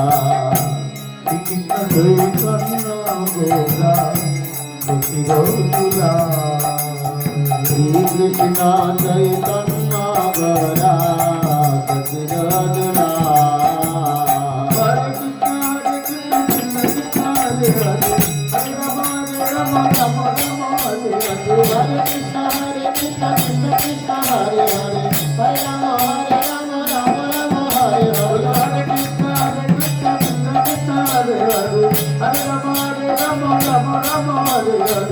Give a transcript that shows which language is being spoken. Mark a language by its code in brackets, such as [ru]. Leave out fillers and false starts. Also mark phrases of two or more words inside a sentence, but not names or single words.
[bn] শ্রীকৃষ্ণ চৈতন্য গৌরা সচিরোদুলা শ্রীকৃষ্ণ চৈতন্য গৌরা সচিরোদুলা [sa] হরে কৃষ্ণ কৃষ্ণ কৃষ্ণ হরে হরে হরে রাম রাম রাম হরে হরে হরে কৃষ্ণ কৃষ্ণ কৃষ্ণ হরে হরে হরে রাম রাম রাম হরে হরে হরে কৃষ্ণ কৃষ্ণ কৃষ্ণ হরে হরে হরে রাম রাম রাম হরে হরে